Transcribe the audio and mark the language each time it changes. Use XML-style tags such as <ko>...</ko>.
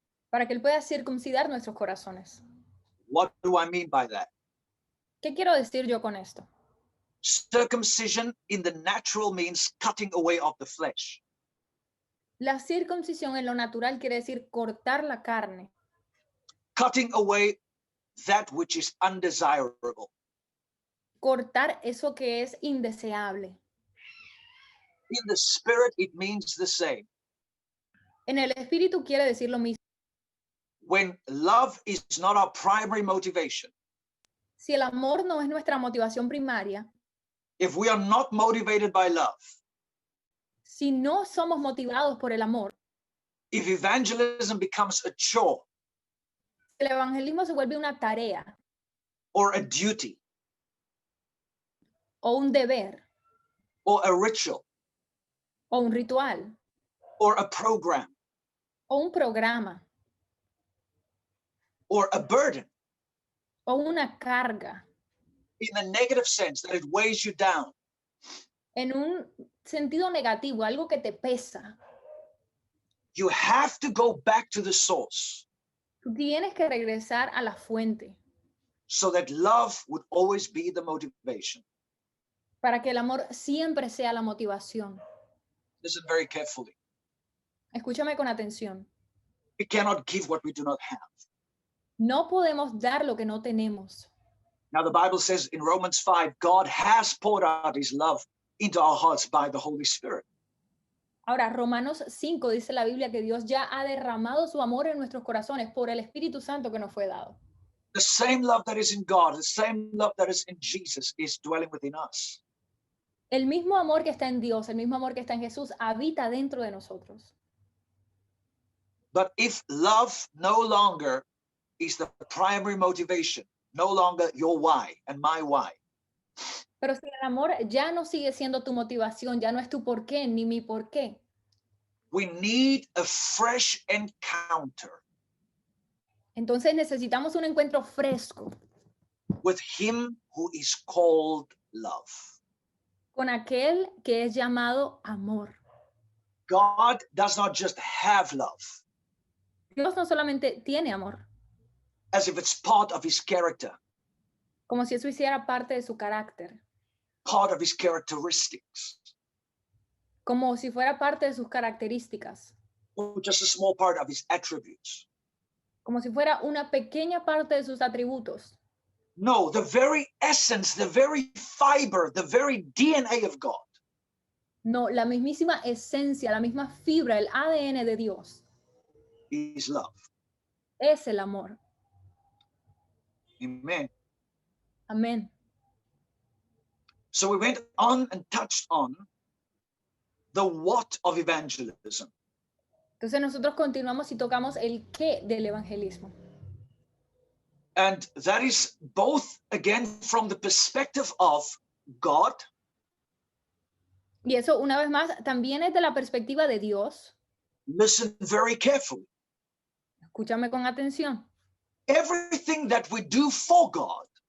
<es>para que Él pueda circuncidar nuestros corazones.</es> <en>What do I mean by that?</en> <es>¿Qué quiero decir yo con esto?</es> <en>Circumcision in the natural means cutting away of the flesh.</en> <es>La circuncisión en lo natural quiere decir cortar la carne,</es> <en>Cutting away that which is undesirable.</en> <es>cortar eso que es indeseable.</es> <en>In the spirit, it means the same.</en> <es>En el espíritu quiere decir lo mismo.</es> <en>When love is not our primary motivation,</en> <es>Si el amor no es nuestra motivación primaria,</es> <en>if we are not motivated by love,</en> <es>si no somos motivados por el amor,</es> <en>if evangelism becomes a chore</en> <es>el evangelismo se vuelve una tarea</es> <en>or a duty</en> <es>o un deber</es> <en>or a ritual</en> <es>o un ritual</es> <en>or a program</en> <es>o un programa</es> <en>or a burden</en> <es>o una carga,</es> <en>in a negative sense, that it weighs you down,</en> <es>en un sentido negativo, algo que te pesa,</es> <en>you have to go back to the source</en> <es>tú tienes que regresar a la fuente</es> <en>so that love would always be the motivation.</en> <es>para que el amor siempre sea la motivación.</es> <en>Listen very carefully.</en> <es>Escúchame con atención.</es> <en>We cannot give what we do not have.</en> <es>No podemos dar lo que no tenemos.</es> <en>Now, the Bible says in Romans 5, God has poured out his love into our hearts by the Holy Spirit.</en> <es>Ahora, Romanos 5 dice la Biblia que Dios ya ha derramado su amor en nuestros corazones por el Espíritu Santo que nos fue dado.</es> <en>The same love that is in God, the same love that is in Jesus is dwelling within us.</en> <es>El mismo amor que está en Dios, el mismo amor que está en Jesús, habita dentro de nosotros.</es> <en>But if love no longer is the primary motivation, no longer your why and my why,</en> <es>Pero si el amor ya no sigue siendo tu motivación, ya no es tu por qué ni mi por qué,</es> <en>we need a fresh encounter</en> <es>entonces necesitamos un encuentro fresco</es> <en>with him who is called love.</en> <es>con aquel que es llamado amor.</es> <en>God does not just have love</en> <es>Dios no solamente tiene amor,</es> <en>as if it's part of his character,</en> <es>como si eso hiciera parte de su carácter,</es> <en>part of his characteristics,</en> <es>como si fuera parte de sus características,</es> <en>or just a small part of his attributes.</en> <es>como si fuera una pequeña parte de sus atributos.</es> <en>No, the very essence, the very fiber, the very DNA of God</en> <es>No, la mismísima esencia, la misma fibra, el ADN de Dios</es> <en>is love.</en> <es>es el amor.</es> <en>Amen.</en> <es>Amén.</es> <en>So we went on and touched on the what of evangelism.</en> <es>Entonces nosotros continuamos y tocamos el qué del evangelismo.</es> <en>And that is both, again, from the perspective of God,</en> <es>Y eso, una vez más, también es de la perspectiva de Dios.</es> <en>listen very carefully.</en> <es>Escúchame con atención.</es> <en>Everything that we do for God</en>